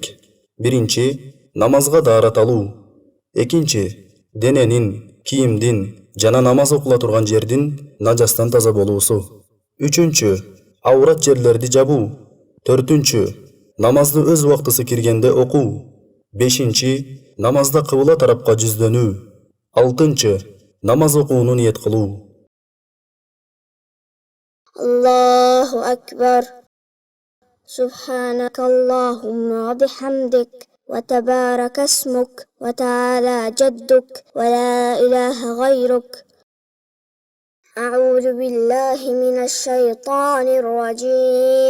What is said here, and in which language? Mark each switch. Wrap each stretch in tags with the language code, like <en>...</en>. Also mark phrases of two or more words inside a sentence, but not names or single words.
<ky>Биринчи, намазга даарат алуу. Экинчи, дененин, кийимдин жана намаз окула турган жердин нажастан таза болуусу. Үчүнчү, аурат жерлерди жабуу. Төртүнчү, намазды өз убактысы киргенде окуу. Бешинчи, намазда кыбла тарапка жүздөнүү. Алтынчы, намаз окууну ниет кылуу.</ky> <ar>الله أكبر. سبحانك اللهم وبحمدك وتبارك اسمك وتعالى جدك ولا إله غيرك. أعوذ بالله من الشيطان الرجيم.</ar>